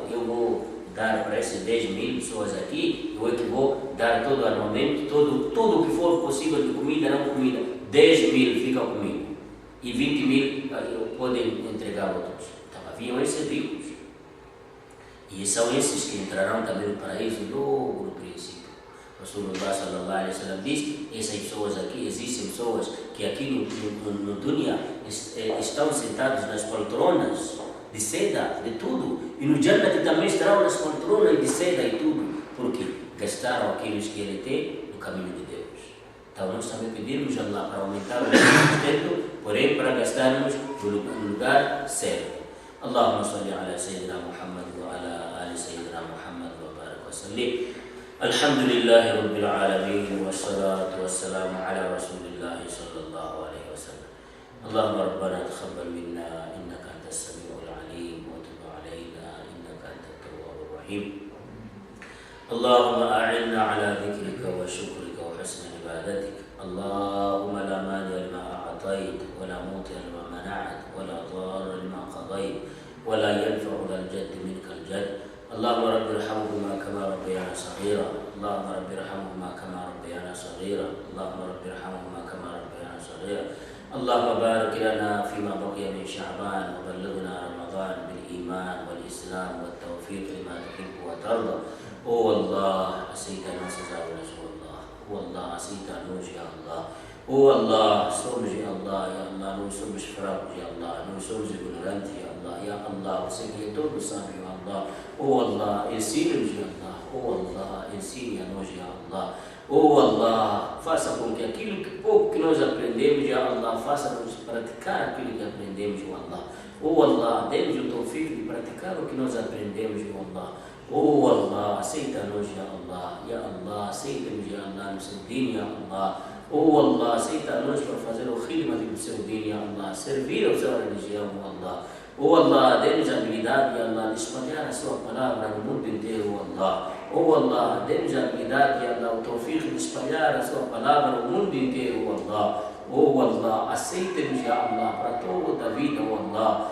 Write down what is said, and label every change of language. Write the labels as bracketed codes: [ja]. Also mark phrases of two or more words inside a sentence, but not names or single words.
[pt] Eu vou dar para essas 10.000 pessoas aqui, eu é que vou dar todo o armamento, tudo o que for possível de comida, não comida. 10.000 ficam comigo. E 20.000 podem entregar a outros. Então haviam esses ricos. E são esses que entrarão também no paraíso logo no princípio. [ar] رسول الله صلى الله عليه وسلم [pt] diz: essas pessoas aqui, existem pessoas que aqui no dunya estão sentados nas poltronas de seda, de tudo, e no Jannah também estarão nas poltronas de seda e tudo, porque gastaram aqueles que ele tem no caminho de Deus. Então nós também pedimos a Allah para aumentar o nosso sustento, porém para gastarmos no lugar certo. [ar] اللهم صل على سيدنا محمد وعلى آل سيدنا محمد وبارك وسلم. الحمد لله رب العالمين والصلاة والسلام على رسول الله صلى الله عليه وسلم. اللهم ربنا تقبل منا إنك أنت السميع العليم وتب علينا إنك أنت التواب الرحيم. اللهم أعنا على ذكرك وشكرك وحسن عبادتك. اللهم لا مانع لما أعطيت ولا معطي لما منعت ولا راد لما قضيت ولا ينفع ذا الجد منك الجد. اللهم رب ارحمهما كما ربيانا صغيرا اللهم رب ارحمهما كما ربيانا صغيرا اللهم رب ارحمهما كما ربيانا صغيرا اللهم بارك لنا فيما بقي من شعبان وبلغنا رمضان بالإيمان والإسلام والتوفيق لما تحب وترضى. [pt] Oh Allah, aceita nossas aulas, oh Allah. Oh Allah, aceita a nós, [ar] يا الله. Oh Allah, somos, يا الله، يا الله, [pt] nós somos fracos, [ar] يا الله, [pt] nós somos ignorantes, [ar] يا الله، يا الله, [pt] você que é todo sábio, [ar] يا الله. [pt] Oh Allah, ensina-nos, [ar] يا الله. Oh Allah, [pt] ensine a nós, [ar] يا الله. [pt] Oh Allah, faça com que aquilo que pouco que nós aprendemos, [ar] يا الله, [pt] faça-nos praticar aquilo que aprendemos, [ar] يا الله. [pt] Oh Allah, dê-nos o tawfiq de praticar o que nós aprendemos, [ar] يا الله. [pt] Oh Allah, aceita-nos, [ar] يا الله. يا الله, [pt] aceita-nos, [ar] يا الله, [pt] no seu din, [ar] يا الله. [pt] Oh Allah, aceita-nos para fazer o khidmat do seu din, [ar] يا الله. [pt] Servir a sua religião, [ar] يا الله. Oh Allah, [pt] dê-nos a habilidade, [ar] يا الله, [pt] de espalhar a sua palavra no mundo inteiro, [ar] يا الله. [pt] Oh Allah, dê-nos a habilidade, [ar] يا الله, [pt] o tawfiq de espalhar a sua palavra no mundo inteiro, [ar] يا الله. [pt] Oh Allah, aceita-nos, [ar] يا الله, [pt] para toda a vida, [ar] يا الله.